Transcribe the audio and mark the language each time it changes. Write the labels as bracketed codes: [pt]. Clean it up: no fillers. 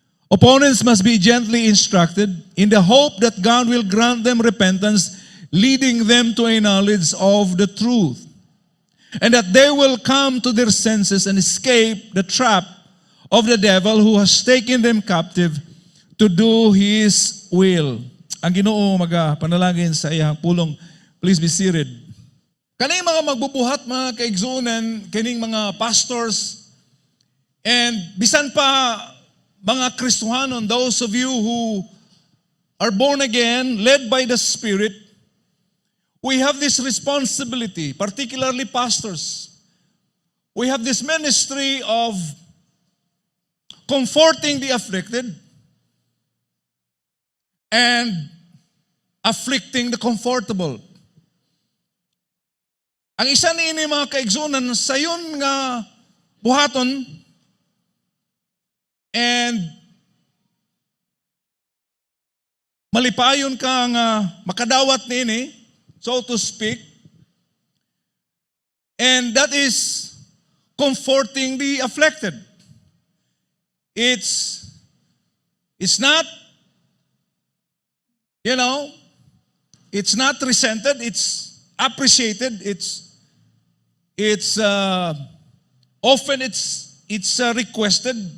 [en] Opponents must be gently instructed in the hope that God will grant them repentance, leading them to a knowledge of the truth, and that they will come to their senses and escape the trap of the devil who has taken them captive to do His will. [ceb] Ang Ginoo panalangin sa iyang pulong. [en] Please be seated. [ceb] Kaning mga magbubuhat, mga kaigsunan, kaning mga pastors, and bisan pa mga Kristohanon, [en] those of you who are born again, led by the Spirit, we have this responsibility, particularly pastors. We have this ministry of comforting the afflicted and afflicting the comfortable. [ceb] Ang isa niini mga kaigsunan, sayon nga buhaton and malipayon ka nga makadawat niini, [en] so to speak, [ceb] and [en] that is comforting the afflicted. It's not, it's not resented, it's appreciated, it's often it's requested.